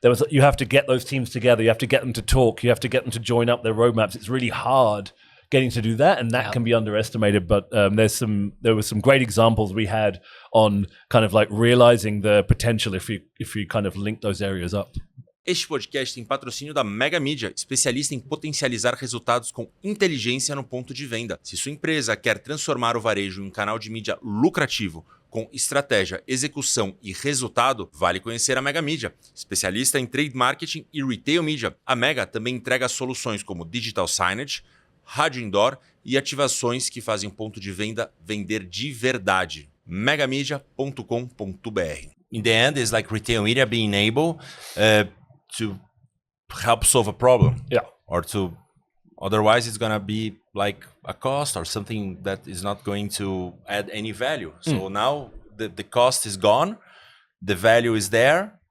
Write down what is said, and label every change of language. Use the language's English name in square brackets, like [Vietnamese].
[English] You have to get those teams together. You have to get them to talk. You have to get them to join up their roadmaps. It's really hard getting to do that, and that can be underestimated. But there were some great examples we had on kind of like realizing the potential if you kind of link those areas up. [Portuguese] Este podcast tem patrocínio da Mega Mídia, especialista em potencializar resultados com inteligência no ponto de venda. Se sua empresa quer transformar o varejo em um canal de mídia lucrativo, com estratégia, execução e resultado, vale conhecer a Mega Mídia, especialista em trade marketing e retail media. A Mega também entrega soluções como digital signage, rádio indoor e ativações que fazem o ponto de venda vender de verdade. megamedia.com.br. [English] In the end, it's like retail media being able to help solve a problem. Yeah. Or otherwise it's going to be like a cost or something that is not going to add any value. So now the cost is gone, the value is there.